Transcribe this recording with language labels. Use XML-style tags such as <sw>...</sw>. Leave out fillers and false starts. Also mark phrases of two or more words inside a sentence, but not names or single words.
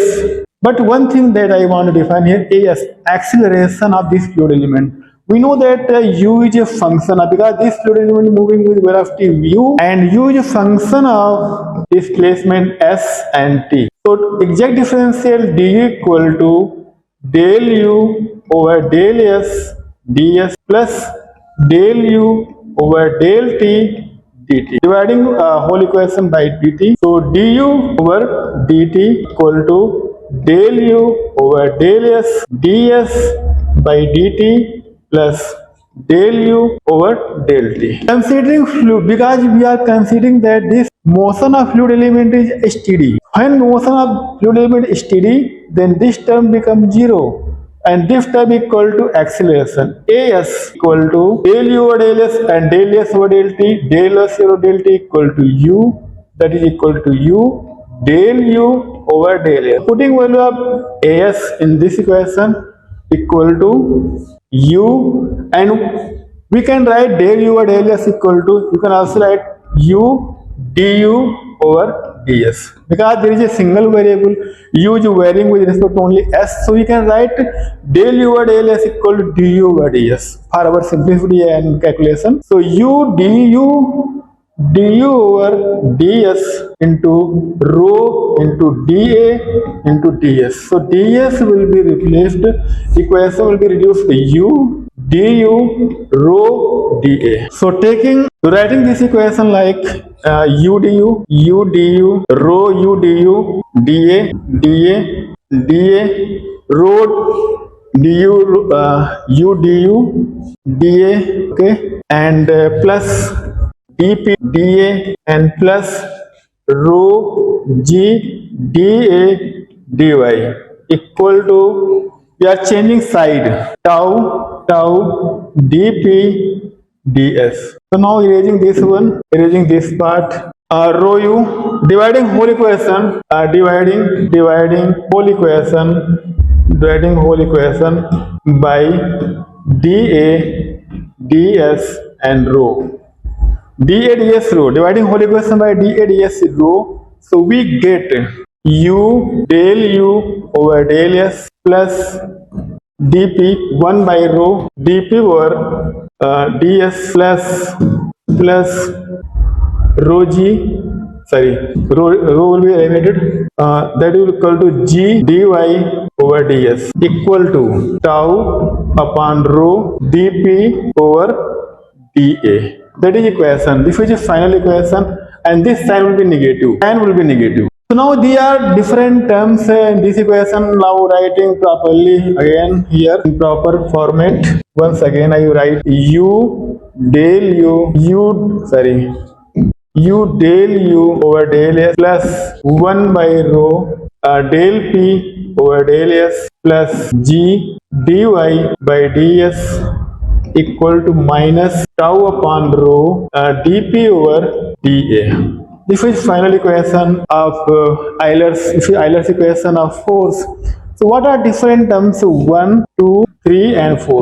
<en>But one thing that I want to define here, as acceleration of this fluid element. We know that u is a function of, because this fluid element moving with velocity u, and u is a function of displacement s and t. So exact differential du equal to del u over del s ds plus del u over del t dt. Dividing whole equation by dt. So du over dt equal to del u over del s ds by dt plus del u over del t. Considering fluid, because we are considering that this motion of fluid element is steady. When motion of fluid element is steady, then this term becomes 0, and this term equal to acceleration. As equal to del u over del s and del s over del t, del s over del t equal to u, that is equal to u del u over del s. Putting value of as in this equation equal to u, and we can write del u over del s equal to, you can also write u du over ds, because there is a single variable u is varying with respect to only s, so we can write del u over del s equal to du over ds for our simplicity and calculation. So u du over ds into rho into dA into ds. So ds will be replaced, equation will be reduced to u du rho dA. So writing this equation like u du rho u du dA rho du u du dA, okay, and plus dp dA and plus rho g dA dy equal to, we are changing side, tau dp ds. So now erasing this one, erasing this part, rho u, dividing whole equation, dividing whole equation by dA ds and rho. dA ds rho, dividing whole equation by dA ds rho, so we get u del u over del s plus dp 1 by rho dp over ds plus rho g, rho will be eliminated, that will equal to g dy over ds equal to tau upon rho dp over dA. That is equation. This is a final equation, and this sign will be negative. So now there are different terms in this equation. Now writing properly again here in proper format. Once again I write u del u over del s plus 1 by rho del p over del s plus g dy by ds equal to minus tau upon rho dp over dA. This is final equation of Euler's equation of force. So what are different terms 1, 2, 3 and 4?</en>